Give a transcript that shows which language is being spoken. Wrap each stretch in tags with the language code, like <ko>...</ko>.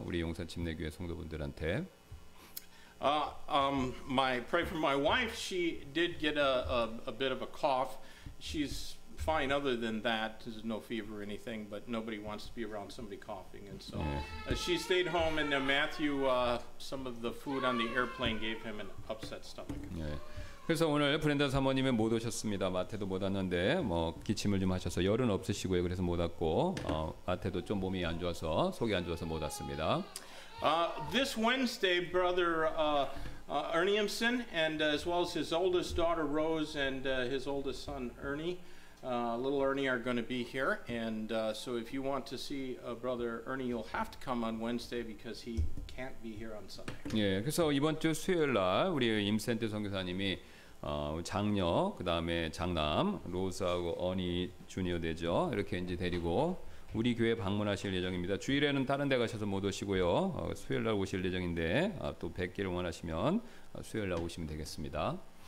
<ko>우리 용산 침례교회 성도분들한테.</ko> <en>Pray for my wife. She did get a bit of a cough. She's fine other than that. There's no fever or anything, but nobody wants to be around somebody coughing. And so she stayed home, and Matthew, some of the food on the airplane gave him an upset stomach.</en> <ko>예. 그래서 오늘 브렌다 사모님은 못 오셨습니다. 마태도 못 왔는데 뭐 기침을 좀 하셔서 열은 없으시고요. 그래서 못 왔고 마태도 좀 몸이 안 좋아서 속이 안 좋아서 못 왔습니다.</ko> <en>This Wednesday, Brother Erniemsen, and as well as his oldest daughter Rose and his oldest son Ernie, little Ernie, are going to be here. And so if you want to see Brother Ernie, you'll have to come on Wednesday because he can't be here on Sunday.</en> <ko>예, 그래서 이번 주 수요일 날 우리 임센트 선교사님이 장녀, 그 다음에 장남 로스하고 어니 주니어 되죠. 이렇게 이제 데리고 우리 교회 방문하실 예정입니다. 주일에는 다른 데 가셔서 못 오시고요. 수요일 날 오실 예정인데 또 뵙기를 원하시면 수요일 날 오시면 되겠습니다.</ko>